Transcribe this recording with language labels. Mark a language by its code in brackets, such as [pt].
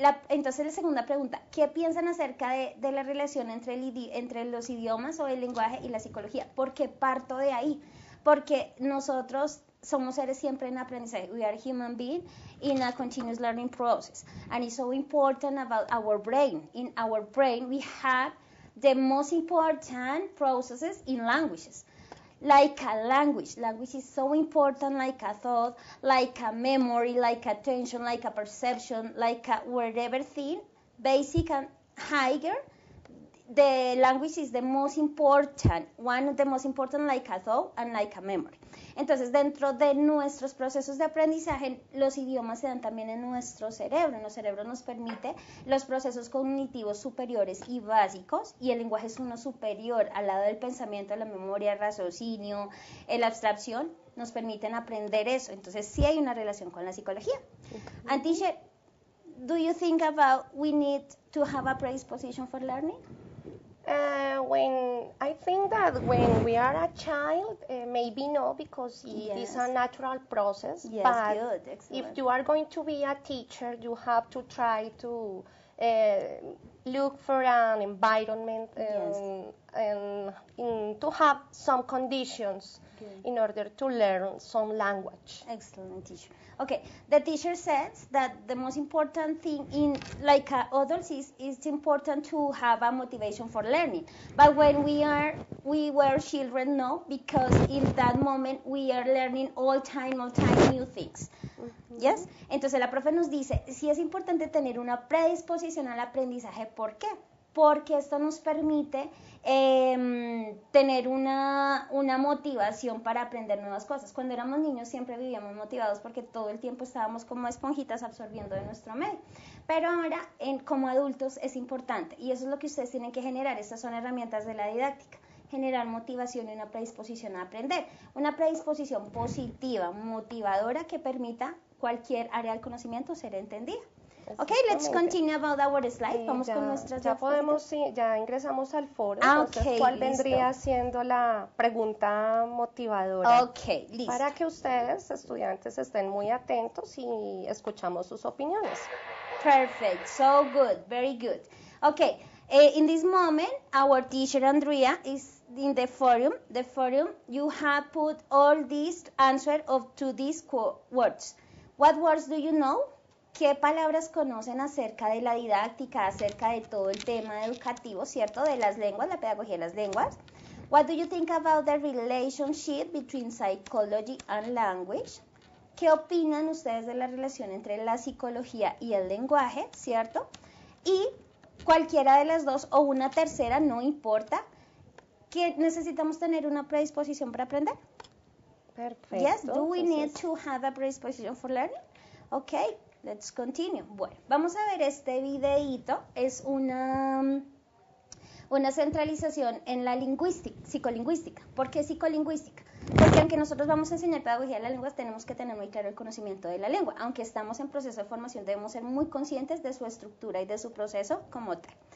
[es] Entonces la segunda pregunta, ¿qué piensan acerca de la relación entre los idiomas o el lenguaje y la psicología? ¿Por qué parto de ahí? Porque nosotros somos seres siempre en aprendizaje. [en] We are human beings in a continuous learning process. And it's so important about our brain. In our brain, we have the most important processes in languages. Like a language. Language is so important, like a thought, like a memory, like attention, like a perception, like a whatever thing, basic and higher. The language is the most important, one of the most important, like a thought and like a memory. [es] Entonces, dentro de nuestros procesos de aprendizaje, los idiomas se dan también en nuestro cerebro. En los cerebros nos permite los procesos cognitivos superiores y básicos, y el lenguaje es uno superior al lado del pensamiento, la memoria, el raciocinio, la abstracción, nos permiten aprender eso. Entonces, sí hay una relación con la psicología. [en] And teacher, do you think about we need to have a predisposition for learning? I think that when we are a child, maybe no, because it is a natural process. Yes, but good, excellent. If you are going to be a teacher, you have to try to look for an environment and to have some conditions in order to learn some language. Excellent, teacher. Okay, the teacher says that the most important thing in like others is it's important to have a motivation for learning. But when we were children, no, because in that moment we are learning all time new things. Yes. [es] Entonces la profe nos dice, sí es importante tener una predisposición al aprendizaje. ¿Por qué? Porque esto nos permite tener una motivación para aprender nuevas cosas. Cuando éramos niños siempre vivíamos motivados porque todo el tiempo estábamos como esponjitas absorbiendo de nuestro medio. Pero ahora, como adultos, es importante y eso es lo que ustedes tienen que generar. Estas son herramientas de la didáctica. Generar motivación y una predisposición a aprender. Una predisposición positiva, motivadora, que permita cualquier área del conocimiento ser entendida. [en] Ok, let's continue about our slide. [es] Vamos con nuestras ya ingresamos al foro. Entonces, ¿cuál vendría siendo la pregunta motivadora? Ok, listo. Para que ustedes, estudiantes, estén muy atentos y escuchamos sus opiniones. [en] Perfect, so good, very good. Okay, in this moment, our teacher Andrea is in the forum. The forum, you have put all these answers to these words. What words do you know? [es] ¿Qué palabras conocen acerca de la didáctica, acerca de todo el tema educativo, cierto? De las lenguas, la pedagogía de las lenguas. [en] What do you think about the relationship between psychology and language? [es] ¿Qué opinan ustedes de la relación entre la psicología y el lenguaje, cierto? Y cualquiera de las dos o una tercera, no importa, que necesitamos tener una predisposición para aprender. Perfecto. [en] Yes, do we need to have a predisposition for learning? Okay. Let's continue. [es] Bueno, vamos a ver este videíto. Es una centralización en la psicolingüística. ¿Por qué psicolingüística? Porque aunque nosotros vamos a enseñar pedagogía de las lenguas, tenemos que tener muy claro el conocimiento de la lengua. Aunque estamos en proceso de formación, debemos ser muy conscientes de su estructura y de su proceso como tal.